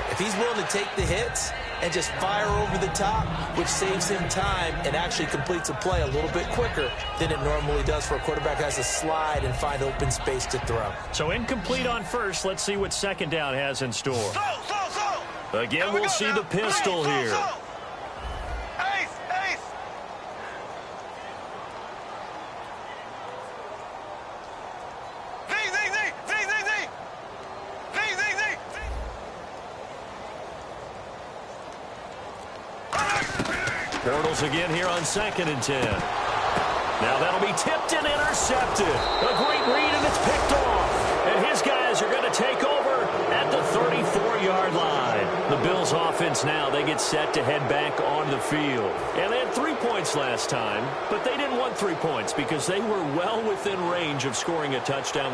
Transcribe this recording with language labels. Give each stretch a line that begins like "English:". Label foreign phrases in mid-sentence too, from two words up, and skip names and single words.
English: If he's willing to take the hits and just fire over the top, which saves him time and actually completes a play a little bit quicker than it normally does for a quarterback who has to slide and find open space to throw. So incomplete on first. Let's see what second down has in store. Again, we'll see the pistol here. Ace, ace. Zing, zing, zing, zing, zing, zing. Zing, zing, zing, zing. Bortles again here on 2nd and 10. Now that'll be tipped and intercepted. A great read, and it's picked off. And his guys are going to take over at the 34-yard line. The Bills offense now, they get set to head back on the field. And they had 3 points last time, but they didn't want 3 points because they were well within range of scoring a touchdown.